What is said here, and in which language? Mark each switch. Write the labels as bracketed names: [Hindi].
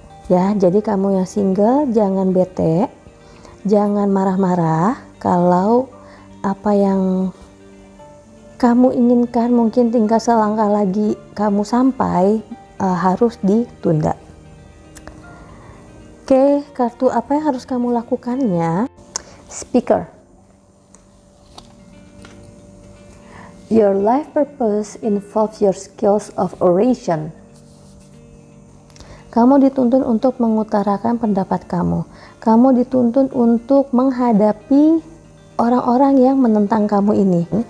[Indonesian] Ya, jadi kamu yang single jangan bete, jangan marah-marah kalau apa yang kamu inginkan mungkin tinggal selangkah lagi kamu sampai, harus ditunda. Oke, kartu apa yang harus kamu lakukannya? [English] Speaker. Your life purpose involves your skills of oration. [Indonesian] Kamu dituntun untuk mengutarakan pendapat kamu. Kamu dituntun untuk menghadapi orang-orang yang menentang kamu ini.